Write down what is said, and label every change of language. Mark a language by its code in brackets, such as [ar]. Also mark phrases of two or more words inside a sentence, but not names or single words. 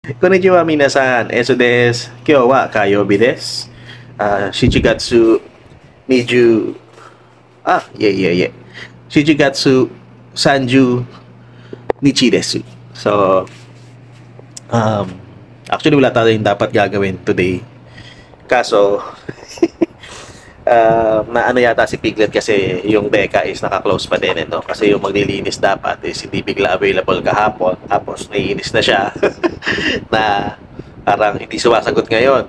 [ja] こんにちは皆さん、エソです。今日は火曜日です. 七月二十. 七月三十日です. [tl] So, actually wala tayong dapat gagawin today. Kaso, na ano yata si Piglet kasi yung Deka is naka-close pa din no? Kasi yung maglilinis dapat is hindi bigla available kahapon, tapos naiinis na siya na parang hindi sumasagot ngayon.